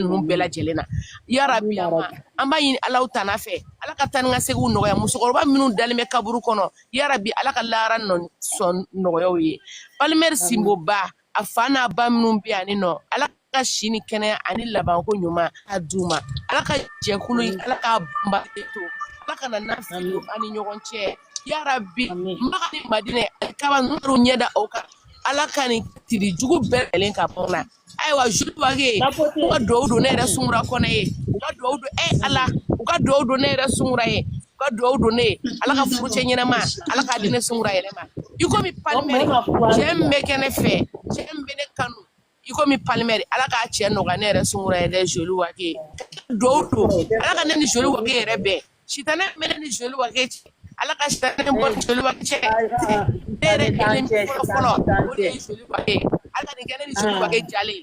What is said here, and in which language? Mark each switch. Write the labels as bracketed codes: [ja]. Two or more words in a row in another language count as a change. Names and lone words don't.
[bm] ninnu bɛɛ lajɛlen na ya rabbi an b'a ɲini alaw tana fɛ ala ka taa ni ka seginw nɔgɔya musokɔrɔba minnu dalen bɛ kaburu kɔnɔ ya rabbi ala ka lahara sɔn nɔgɔyaw ye Palmer Simboba a fa n'a ba minnu bɛ yan nɔ ala ka si ni kɛnɛya ani labanko ɲuman a d'u ma ala ka jɛkulu ala ka banbato ala ka na nafilo ani ɲɔgɔn cɛ ya rabbi Maka ni Madinɛ kaba ninnu ɲɛda aw kan ala ka ni tiri jugu bɛɛ lajɛlen ka bɔ na ayiwa Jules Wage u ka duwawu don ne yɛrɛ Sunkura Kɔnɛ ye u ka duwawu don ala u ka duwawu don ne yɛrɛ Sunkura ye u ka duwawu don ne ala ka furucɛ ɲɛnama ala k'a di ne Sunkura yɛrɛ ma i komi Palmer cɛ min bɛ kɛ ne fɛ cɛ min bɛ ne kanu i komi Palmer ala k'a cɛ nɔgɔya ne yɛrɛ Sunkura yɛrɛ Jules Wage duwawu don ala ka ne ni Jules Wage yɛrɛ bɛn sitanɛ bɛ ne ni Jules Wage cɛ ala ka sitanɛ bɔ Jules Wage cɛ ne yɛrɛ kelen fɔlɔ o de ye Jules Wage ala ka nin kɛ ne ni Jules Wage jalen